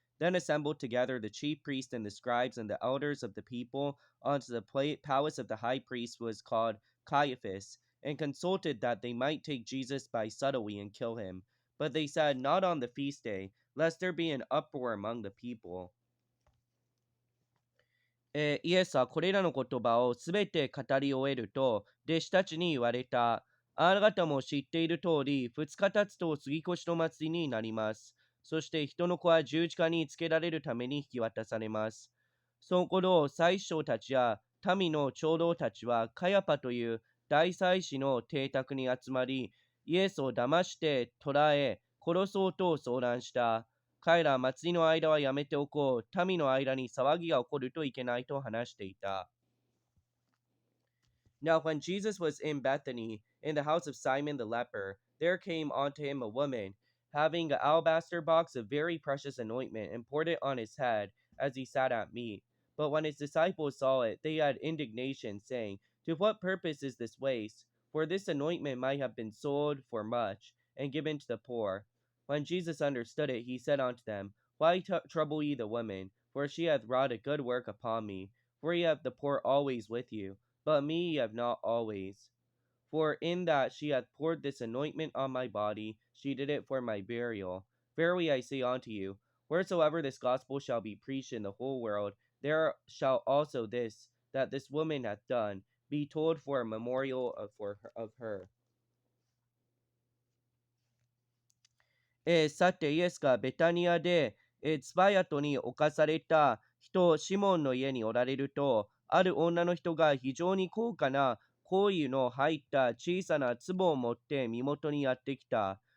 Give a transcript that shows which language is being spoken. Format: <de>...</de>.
<en>Then assembled together the chief priests and the scribes and the elders of the people unto the palace of the high priest was called Caiaphas, and consulted that they might take Jesus by subtlety and kill him. But they said, Not on the feast day, lest there be an uproar among the people.</en> <ja>イエスはこれらの言葉をすべて語り終えると、弟子たちに言われた。あなた方も知っている通り、2日経つと杉越の祭りになります。そして人の子は十字架につけられるために引き渡されます。その頃、祭司長たちや民の長老たちは、カヤパという大祭司の邸宅に集まり、イエスを騙して捕らえ、殺そうと相談した。彼らは祭りの間はやめておこう。民の間に騒ぎが起こるといけないと話していた。</ja> <en>Now when Jesus was in Bethany, in the house of Simon the leper, there came unto him a woman, having an alabaster box of very precious anointment, and poured it on his head, as he sat at meat. But when his disciples saw it, they had indignation, saying, To what purpose is this waste? For this anointment might have been sold for much, and given to the poor. When Jesus understood it, he said unto them, Why trouble ye the woman? For she hath wrought a good work upon me. For ye have the poor always with you, but me ye have not always. For in that she hath poured this anointment on my body, she did it for my burial. Verily I say unto you, wheresoever this gospel shall be preached in the whole world, there shall also this, that this woman hath done, be told for a memorial of her.</en> <ja>さて、イエスがベタニアで、ツバヤトに侵された人、シモンの家におられると、ある女の人が非常に高価な香油の入った小さな壺を持って身元にやってきた。</ja>